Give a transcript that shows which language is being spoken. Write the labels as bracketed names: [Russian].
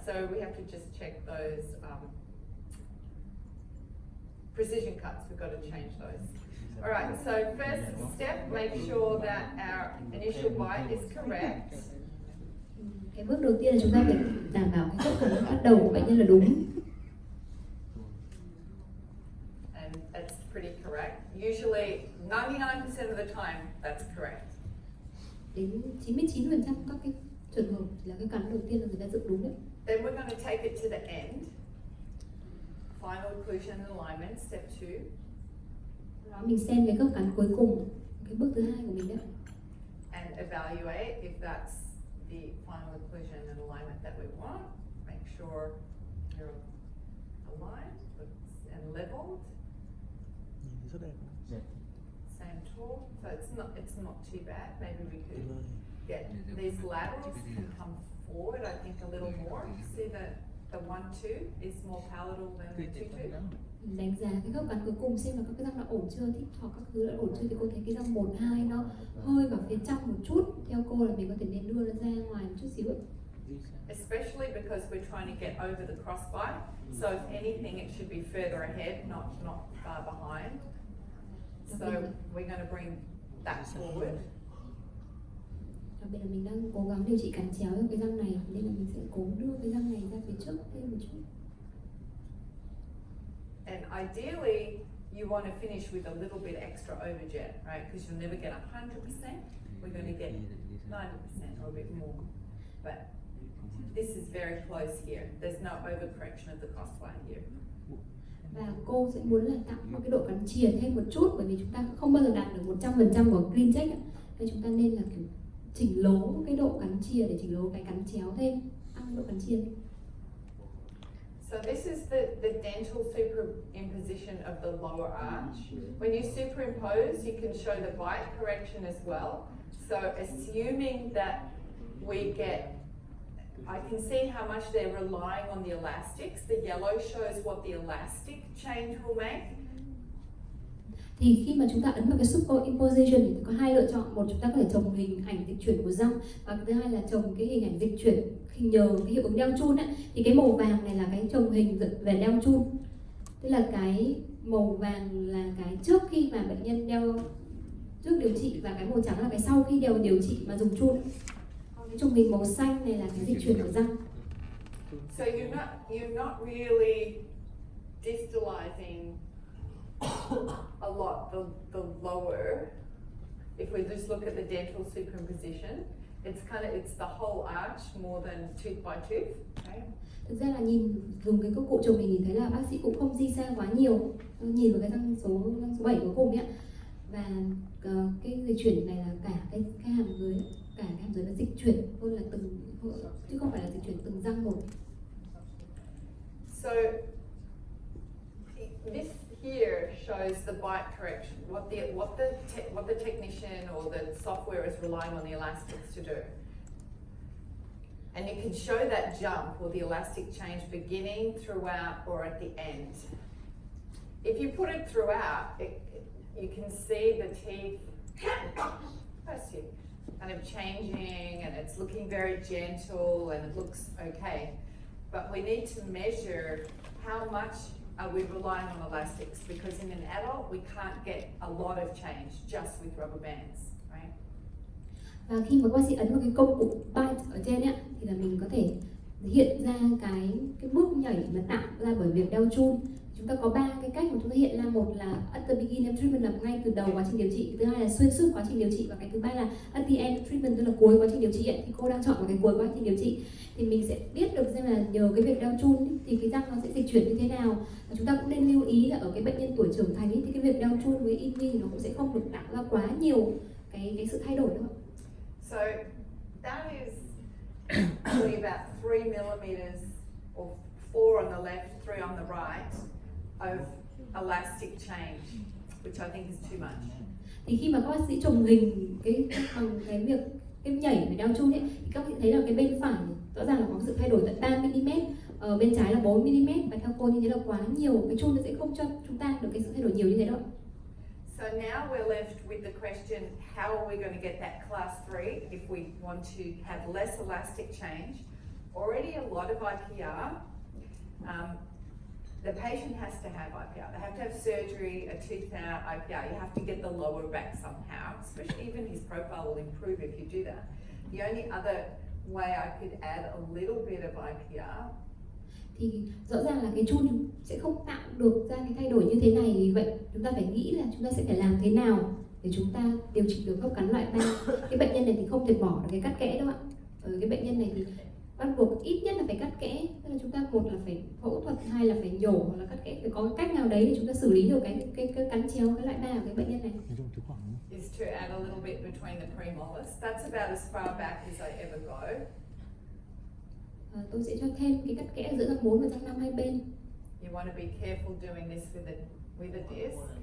[English] So we have to just check those precision cuts. We've got to change those. All right. So first step, make sure that our initial bite is correct. [Vietnamese] Cái bước đầu tiên là chúng ta phải đảm bảo cái khớp cắn bắt đầu của bệnh nhân là đúng. [English] And that's pretty correct. Usually, 99% of the time, that's correct. [Vietnamese] Đến 99% các cái trường hợp là cái cắn đầu tiên là người ta dựng đúng đấy. [English] Then we're going to take it to the end. Final occlusion and alignment, step 2. [Vietnamese] Đó, mình xem cái khớp cắn cuối cùng, cái bước thứ hai của mình đấy. [English] And evaluate if that's the final occlusion and alignment that we want. Make sure you're aligned and leveled. [Vietnamese] Rất đẹp. [English] Same tool. So it's not too bad. Maybe we could get these laterals can come forward, I think, a little more. See the 1-2 is more palatable than the 2-2. [Vietnamese] Mình đánh giá cái khớp cắn cuối cùng xem là các cái răng đã ổn chưa, thích hoặc các thứ đã ổn chưa, thì cô thấy cái răng 1, 2 nó hơi vào phía trong một chút. Theo cô là mình có thể nên đưa nó ra ngoài một chút xíu ấy. [English] Especially because we're trying to get over the crossbite. So if anything, it should be further ahead, not far behind. So we're going to bring that forward. [Vietnamese] Đặc biệt là mình đang cố gắng điều trị cắn chéo cho cái răng này, nên là mình sẽ cố đưa cái răng này ra phía trước thêm một chút. [English] And ideally, you want to finish with a little bit extra overjet, right? Because you'll never get 100%. We're going to get 90% or a bit more. But this is very close here. There's no overcorrection of the crossbite here. [Vietnamese] Và cô sẽ muốn là tạo một cái độ cắn chìa thêm một chút, bởi vì chúng ta không bao giờ đạt được 100% của clean check. Nên chúng ta nên là kiểu chỉnh lố cái độ cắn chìa để chỉnh lố cái cắn chéo thêm, tăng độ cắn chìa. [English] So this is the dental superimposition of the lower arch. When you superimpose, you can show the bite correction as well. So assuming that we get, I can see how much they're relying on the elastics. The yellow shows what the elastic change will make. [Vietnamese] Thì khi mà chúng ta ấn vào cái superimposition thì có hai lựa chọn. Một, chúng ta có thể trồng hình ảnh dịch chuyển của răng, và thứ hai là trồng cái hình ảnh dịch chuyển khi nhờ cái hiệu ứng đeo chun ấy. Thì cái màu vàng này là cái trồng hình về đeo chun, tức là cái màu vàng là cái trước khi mà bệnh nhân đeo, trước điều trị, và cái màu trắng là cái sau khi điều trị mà dùng chun. Còn cái trồng hình màu xanh này là cái dịch chuyển của răng. [English] So you're not really distalizing a lot the lower. If we just look at the dental superimposition, it's the whole arch more than tooth by tooth. Okay? [Vietnamese] Thực ra là dùng cái công cụ chồng mình nhìn thấy là bác sĩ cũng không di xa quá nhiều, nhìn vào cái răng số 7 cuối cùng ấy, và cái dịch chuyển này là cả cái hàm dưới, cả cái hàm dưới là dịch chuyển hơn là chứ không phải là dịch chuyển từng răng một. [English] So this here shows the bite correction, what the technician or the software is relying on the elastics to do. And you can show that jump or the elastic change beginning, throughout, or at the end. If you put it throughout, you can see the teeth kind of changing, and it's looking very gentle and it looks okay. But we need to measure how much are we relying on elastics, because in an adult we can't get a lot of change just with rubber bands, right? [Vietnamese] Và khi mà bác sĩ ấn vào cái công cụ bite ở trên ấy, thì là mình có thể hiện ra cái bước nhảy mà tạo ra bởi việc đeo chun. Chúng ta có 3 cái cách mà chúng ta hiện ra. Một là [English] at the beginning of treatment, [Vietnamese] là ngay từ đầu quá trình điều trị. Thứ hai là xuyên suốt quá trình điều trị, và cái thứ ba là [English] at the end of treatment, [Vietnamese] tức là cuối quá trình điều trị ấy. Thì cô đang chọn vào cái cuối quá trình điều trị. Thì mình sẽ biết được xem là nhờ cái việc đeo chun ấy, thì cái răng nó sẽ dịch chuyển như thế nào. Và chúng ta cũng nên lưu ý là ở cái bệnh nhân tuổi trưởng thành ấy, thì cái việc đeo chun với IMG nó cũng sẽ không được tạo ra quá nhiều cái sự thay đổi đâu. [English] So that is probably about 3 millimeters or 4 on the left, 3 on the right of elastic change, which I think is too much. [Vietnamese] Thì khi mà các bác sĩ chồng hình bằng cái việc cái nhảy với đeo chun ấy, thì các bác sĩ thấy là cái bên phải rõ ràng là có sự thay đổi tận 3 mm, ở bên trái là 4 mm, và theo cô như thế là quá nhiều. Cái chun nó sẽ không cho chúng ta được cái sự thay đổi nhiều như thế đâu. [English] So now we're left with the question, how are we going to get that class 3 if we want to have less elastic change? Already a lot of IPR. The patient has to have IPR. They have to have surgery, a tooth out, IPR. You have to get the lower back somehow, especially even his profile will improve if you do that. The only other way I could add a little bit of IPR. [Vietnamese] Thì rõ ràng là cái chun sẽ không tạo được ra cái thay đổi như thế này. Vì vậy chúng ta phải nghĩ là chúng ta sẽ phải làm thế nào để chúng ta điều trị được khớp cắn loại 3. Cái bệnh nhân này thì không thể bỏ được cái cắt kẽ đâu ạ. Cái bệnh nhân này thì bắt buộc ít nhất là phải cắt kẽ, tức là chúng ta một là phải phẫu thuật, hai là phải nhổ, hoặc là cắt kẽ. Phải có cách nào đấy để chúng ta xử lý được cái cắn chéo cái loại 3 của cái bệnh nhân này. [English] Is to add a little bit between the premolars. That's about as far back as I ever go. [Vietnamese] Tôi sẽ cho thêm cái cắt kẽ giữa răng 4 và răng 5 hai bên. [English] You want to be careful doing this with a disc.